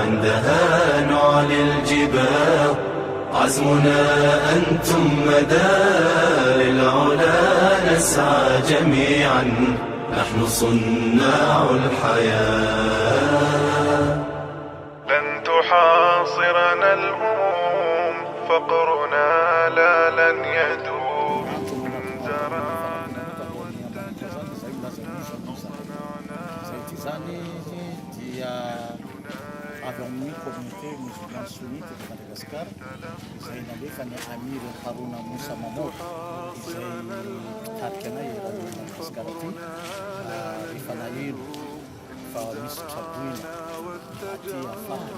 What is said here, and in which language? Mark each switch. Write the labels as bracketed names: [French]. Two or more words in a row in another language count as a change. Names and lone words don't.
[Arabic] عندها نعلي الجبال عزمنا أنتم مدى، للعلا نسعى جميعا نحن صناع الحياة. لن تحاصرنا الهموم، فقرنا لا لن يدوم. [Malagasy] avy amin'ny [French] communauté musulmane sunnite de Madagascar [Malagasy] izay nalefa ny Amir Harouna Moussa Mamoud izay mpitarika anay eran'ny Madagasikara aty rehefa naheno fa misy traboina aty afahany